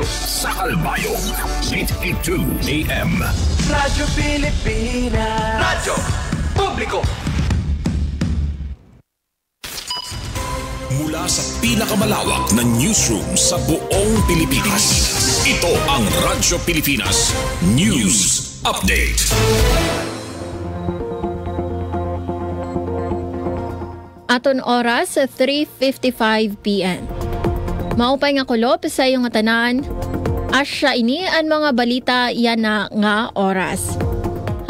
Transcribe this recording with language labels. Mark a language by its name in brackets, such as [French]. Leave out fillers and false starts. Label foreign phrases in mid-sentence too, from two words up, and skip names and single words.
[Waray] Sa Kalbayog, 882 AM. [Filipino] Radyo Pilipinas. Radyo Publiko. Mula sa pinakamalawak na newsroom sa buong Pilipinas. Ito ang Radyo Pilipinas News Update. [Waray] Aton oras 3:55 PM. Maupay nga kulop sa iyong tanan. Asya ini ang mga balita yan na nga oras.